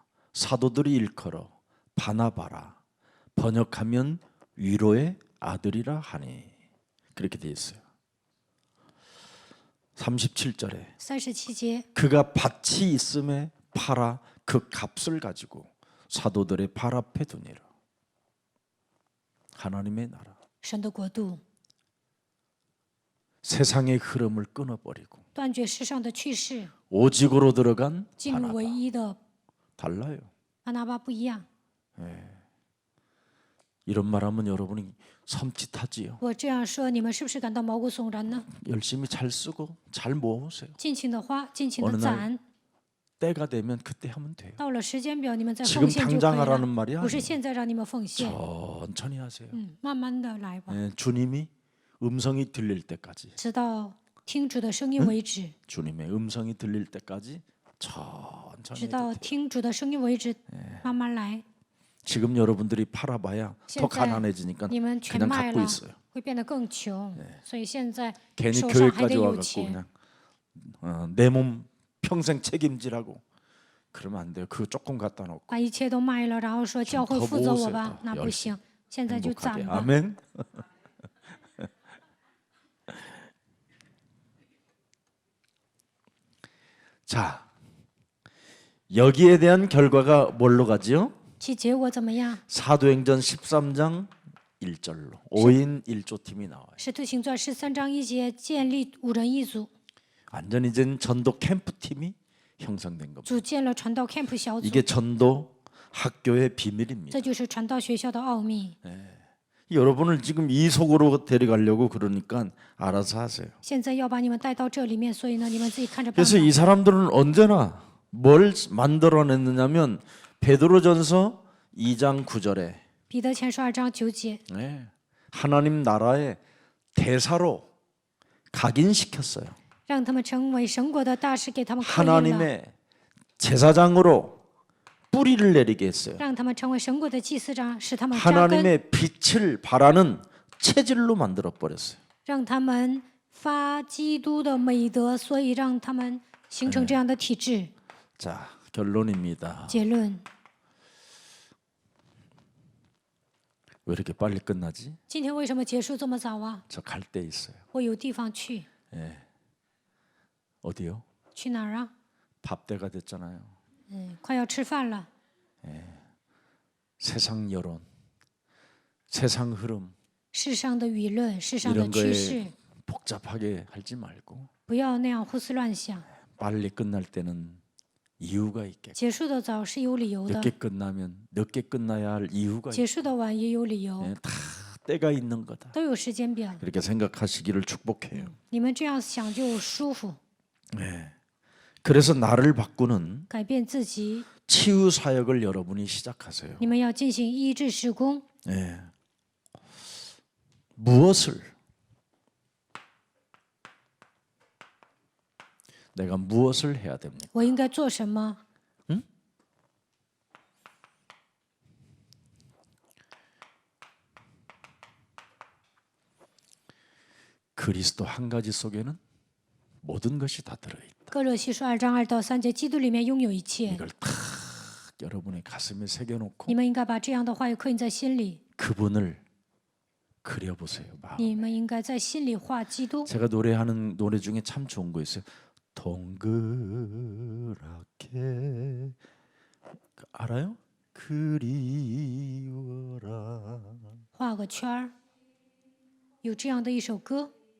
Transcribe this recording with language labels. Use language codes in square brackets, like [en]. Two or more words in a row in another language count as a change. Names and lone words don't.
[ko] 사도들이 일컬어 바나바라. 번역하면 위로의 아들이라 하니. 그렇게 되어 있어요. 37절에 [zh] 37节， [ko] 그가 밭이 있음에 팔아 그 값을 가지고 사도들의 발 앞에 두니라. 하나님의 나라. [zh] 神的国度， [ko] 세상의 흐름을 끊어버리고 [zh] 断绝世上的趋势， [ko] 오직으로 들어간 [zh] 进入 [ko] 바나바. [zh] 唯一的 [ko] 달라요. [zh] 巴拿巴不一样。 [ko] 이런 말하면 여러분이 섬찟하지요. [zh] 我这样说，你们是不是感到毛骨悚然呢？ [ko] 열심히 잘 쓰고 잘 모으세요. [zh] 尽情的花，尽情的 [ko] 어느 날 [zh] 攒， [ko] 때가 되면 그때 하면 돼요. [zh] 到了时间表，你们再 [ko] 지금 [zh] 奉献就可以 [ko] 당장 하라는 [zh] 了。 [ko] 말이 [zh] 不是 [ko] 아니에요. [zh] 现在让你们奉献， [ko] 천천히 하세요. [zh] 慢慢的来吧， [ko] 주님이 음성이 들릴 때까지, [zh] 直到听主的声音为止， [ko] 주님의 음성이 들릴 때까지 천천히 [zh] 直 [ko] 해도 [zh] 到 [ko] 돼요. [zh] 听主的声音为止，慢慢来。 [ko] 지금 여러분들이 팔아봐야 더 [zh] 现在 [ko] 가난해지니까 [zh] 你们全 [ko] 그냥 [zh] 卖 [ko] 갖고 [zh] 了， [ko] 있어요. [zh] 会变得更穷，所以现在 [ko] 괜히 [zh] 手上还 [ko] 교회까지 [zh] 得有 [ko] 와갖고 [zh] 钱。 [ko] 그냥 내 몸 평생 책임지라고 그러면 안 돼요. 그거 조금 갖다 놓고 [zh] 把一切都卖了，然后说教会负责我吧 [ko] 더 ， [zh] 那不 [ko] 열심히 [zh] 行。现在就 [ko] 행복하게. [zh] 攒吧。 [ko] 아멘. 자, 여기에 대한 결과가 뭘로 가지요? [zh] 其结果怎么样？ [ko] 사도행전 13장 1절로 5인 1조 팀이 나와요. [zh] 使徒行传13章1节建立5人一组， [ko] 완전 이젠 전도 캠프 팀이 형성된 겁니다. [zh] 组建了传道 camp 小组， [ko] 이게 전도 학교의 비밀입니다. [zh] 这就是传道学校的奥秘。 [ko] 여러분을 지금 이 속으로 데려가려고 그러니까 알아서 하세요. [zh] 现在要把你们带到这里面，所以呢，你们自己看着办 [ko] 그래서 [zh] 吧。 [ko] 이 사람들은 언제나 뭘 만들어냈느냐면 베드로전서 2장 9절에 [zh] 彼得前书2章9节， [ko] 하나님 나라의 대사로 각인시켰어요. [zh] 让他们成为神国的大使，给他们刻印了， [ko] 하나님의 제사장으로 뿌리를 내리게 했어요. [zh] 让他们成为神国的祭司长，使他们扎根， [ko] 하나님의 빛을 발하는 체질로 만들어 버렸어요. [zh] 让他们发基督的美德，所以让他们形成这样的体制。 [ko] 자, 결론입니다. [zh] 结论： [ko] 왜 이렇게 빨리 끝나지? [zh] 今天为什么结束这么早啊？ [ko] 저 갈 데 있어요. [zh] 我有地方去， [ko] 어디요? [zh] 去哪儿啊？ [ko] 밥 때가 됐잖아요. [zh] 快要吃饭了。 [ko] 세상 여론, 세상 흐름 [zh] 世上的舆论，世上的 [ko] 이런 [zh] 趋势， [ko] 거에 복잡하게 하지 말고 [zh] 不要那样胡思乱想。 [ko] 빨리 끝날 때는 이유가 있겠고 [zh] 结束的早是有理由的， [ko] 늦게 끝나면 늦게 끝나야 할 이유가 [zh] 结束的晚也有理由， [ko] 다 때가 있는 거다. [zh] 都有时间表。 [ko] 이렇게 생각하시기를 축복해요. [zh] 你们这样想就舒服， [ko] 그래서 나를 바꾸는 [zh] 改变自己。 [ko] 치유 사역을 여러분이 시작하세요. [zh] 你们要进行医治施工， [ko] 무엇을 내가 무엇을 해야 됩니까? [zh] 我应该做什么？ [ko] 그리스도 한 가지 속에는 모든 것이 다 들어있다. [zh] 哥罗西书2章2到3节，基督里面拥有一切。 [ko] 이걸 탁 여러분의 가슴에 새겨놓고 [zh] 你们应该把这样的话语刻印在心里， [ko] 그분을 그려보세요. 마음. [zh] 你们应该在心里画基督。 [ko] 제가 노래하는 노래 중에 참 좋은 거 있어요. 동그랗게 알아요? 그리워라. [zh] 画个圈儿，有这样的一首歌。